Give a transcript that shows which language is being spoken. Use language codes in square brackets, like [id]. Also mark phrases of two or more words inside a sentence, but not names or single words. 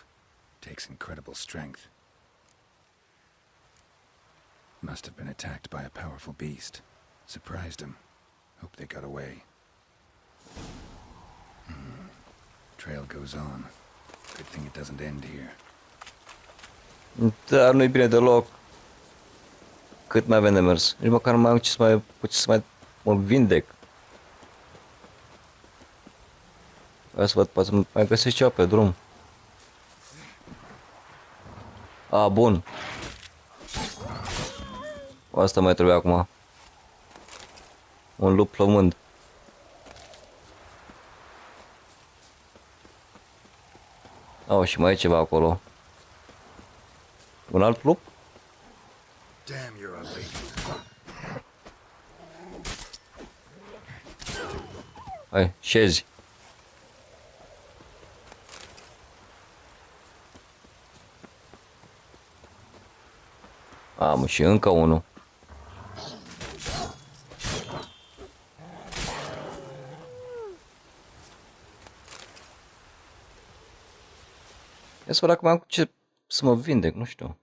[en] Takes incredible strength. Must have been attacked by a powerful beast. Surprised him. Hope they got away. Trail goes on. Good thing it doesn't end here. [ro] Dar nu-i bine deloc. Cât mai avem de mers. Nici măcar nu mai am ce să mai mă vindec. Hai să văd, poate mai găsesc ceva pe drum. Bun. Asta mai trebuie acum. Un lup plămând. Și mai e ceva acolo. Un alt lup? [en] Damn, you're ugly. [ro] Hai, șezi. Am și încă unul. Ia să văd dacă mai am cu ce să mă vindec, nu știu.